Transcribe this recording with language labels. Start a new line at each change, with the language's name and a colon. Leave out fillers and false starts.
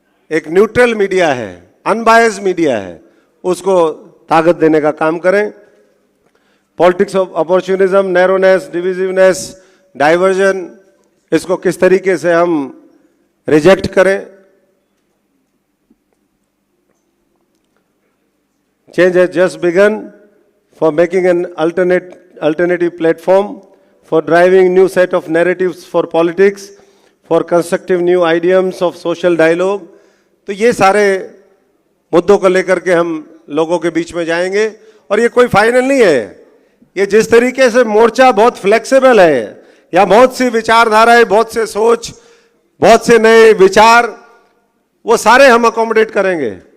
Hindi: एक neutral media है, unbiased media है, उसको ताकत देने का काम करें।
English: politics of opportunism, narrowness, divisiveness, diversion,
Hindi: इसको किस तरीके से हम रिजेक्ट करें।
English: Change has just begun for making an alternative platform for driving new set of narratives for politics, for constructive new idioms of social dialogue।
Hindi: तो ये सारे मुद्दों को लेकर के हम लोगों के बीच में जाएंगे। और ये कोई फाइनल नहीं है, ये जिस तरीके से मोर्चा बहुत फ्लेक्सिबल है, या बहुत सी विचारधाराएं, बहुत से सोच, बहुत से नए विचार, वो सारे हम अकोमोडेट करेंगे।